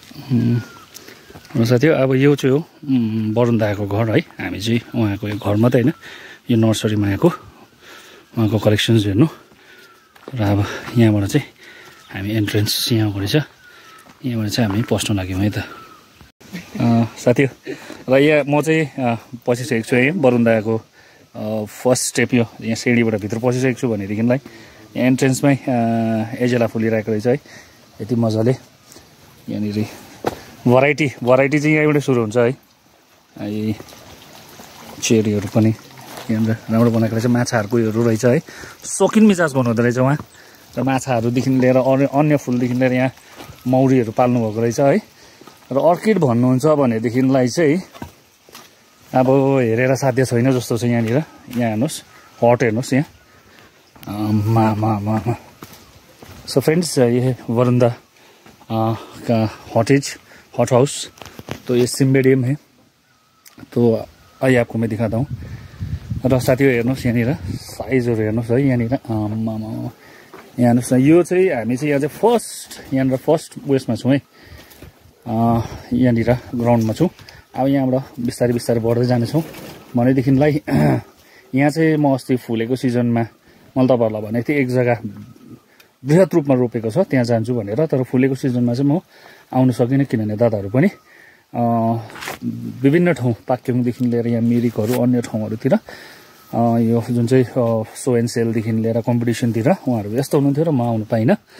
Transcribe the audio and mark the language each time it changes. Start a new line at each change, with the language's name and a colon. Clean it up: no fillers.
Nepali: साथी अब यो चाहिँ हो वरुण दाको घर है। हामी चाहिँ उहाँको यो घर मात्रै होइन यो नर्सरीमा आएको उहाँको कलेक्सन्स हेर्नु। र अब यहाँबाट चाहिँ हामी एन्ट्रेन्स यहाँको रहेछ, यहाँबाट चाहिँ हामी पस्न लाग्यौँ है त साथी। र यहाँ म चाहिँ पसिसकेको छु है वरुण दाको फर्स्ट स्टेप यो यहाँ सिँढीबाट भित्र पसिसकेको छु भनेदेखिलाई यहाँ एन्ट्रेन्समै एजेला फुलिरहेको रहेछ है यति मजाले। यहाँनिर भराइटी चाहिँ यहीँबाट सुरु हुन्छ है। चेरीहरू पनि यहाँनिर राम्रो बनाएको रहेछ, माछाहरूको योहरू रहेछ है। सोकिन मिजाज गर्नुहुँदो रहेछ उहाँ। र माछाहरूदेखि लिएर अन्य फुलदेखि लिएर यहाँ मौरीहरू पाल्नुभएको रहेछ है। र अर्किड भन्नुहुन्छ भनेदेखिलाई चाहिँ अब हेरेर साध्य छैन जस्तो छ यहाँनिर। यहाँ हेर्नुहोस् हट हेर्नुहोस् यहाँ
Hindi: सो फ्रेंड्स ये वरुण दा का हॉट हाउस तो ये सिम्बेडियम है। तो आइए आपको मैं दिखाता हूँ।
Nepali: र साथीहरु हेर्नुहोस् यहाँनिर साइजहरु हेर्नुहोस् है। यहाँनिर यहाँ हेर्नुहोस् न यो चाहिँ हामी चाहिँ यहाँ चाहिँ यहाँनिर फर्स्ट उयसमा छौँ है। यहाँनिर ग्राउन्डमा छौँ। अब यहाँबाट बिस्तारै बिस्तारै बढ्दै जानेछौँ भनेदेखिलाई यहाँ चाहिँ म अस्ति फुलेको सिजनमा मैले तपाईहरुलाई भनेको थिएँ एक जग्गा बृहत रूपमा रोपेको छ त्यहाँ जान्छु भनेर। तर फुलेको सिजनमा चाहिँ म आउन सकिनँ किनभने दादाहरू पनि विभिन्न ठाउँ पाक्योङदेखि लिएर यहाँ मिरिकहरू अन्य ठाउँहरूतिर यो जुन चाहिँ सो एन्ड सेलदेखि लिएर कम्पिटिसनतिर उहाँहरू व्यस्त हुनुहुन्थ्यो र म आउनु पाइनँ।